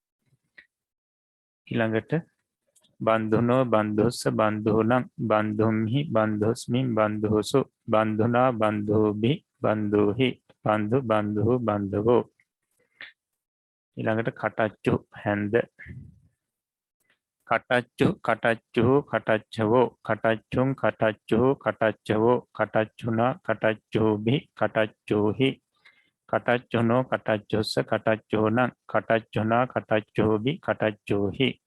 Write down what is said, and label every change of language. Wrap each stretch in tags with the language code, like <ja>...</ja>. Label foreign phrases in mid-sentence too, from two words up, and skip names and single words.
<pi>ඊළඟට බන්දුනෝ බන්ධුස්ස බන්ධූනං බන්ධුම්හි බන්ධුස්මින් බන්ධුසු බන්දුනා බන්ධූභි බන්ධූහි බන්දු බන්ධු බන්ධවෝ. ඊළඟට කටච්චු හැන්ද කටච්චු කටච්චු කටච්චවෝ කටච්චුං කටච්චු කටච්චවෝ කටච්චුනා කටච්චුභි කටච්චුහි කටච්චුනෝ කටච්චුස්ස කටච්චුනං කටච්චුනා කටච්චුභි කටච්චුහි</pi>